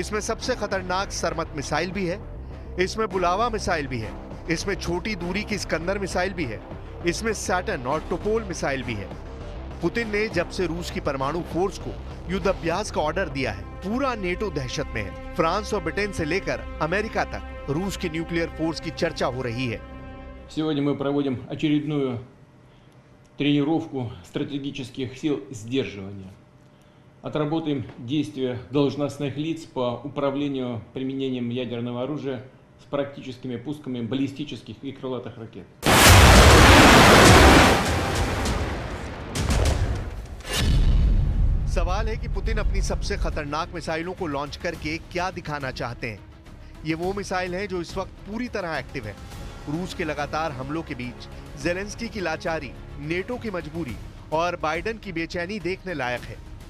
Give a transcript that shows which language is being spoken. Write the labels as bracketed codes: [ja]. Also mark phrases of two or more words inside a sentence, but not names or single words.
[hi] इसमें सबसे खतरनाक सरमत मिसाइल भी है, इसमें बुलावा मिसाइल भी है, इसमें छोटी दूरी की स्कंदर मिसाइल भी है, इसमें सैटर्न और टोपोल मिसाइल भी है। पुतिन ने जब से रूस की परमाणु फोर्स को युद्ध अभ्यास का ऑर्डर दिया है, पूरा नेटो दहशत में है। फ्रांस और ब्रिटेन से लेकर अमेरिका तक रूस की [en] nuclear force [hi] की चर्चा हो रही है। [ru] сегодня мы проводим очередную тренировку стратегических сил сдерживания. Отработаем действия должностных лиц по управлению применением ядерного оружия с практическими пусками баллистических и крылатых ракет. [hi] सवाल है कि पुतिन अपनी सबसे खतरनाक मिसाइलों को लॉन्च करके क्या दिखाना चाहते हैं। ये वो मिसाइल है जो इस वक्त पूरी तरह एक्टिव है। रूस के लगातार हमलों के बीच ज़ेलेंस्की की लाचारी, नेटो की मजबूरी और बाइडेन की बेचैनी देखने लायक है।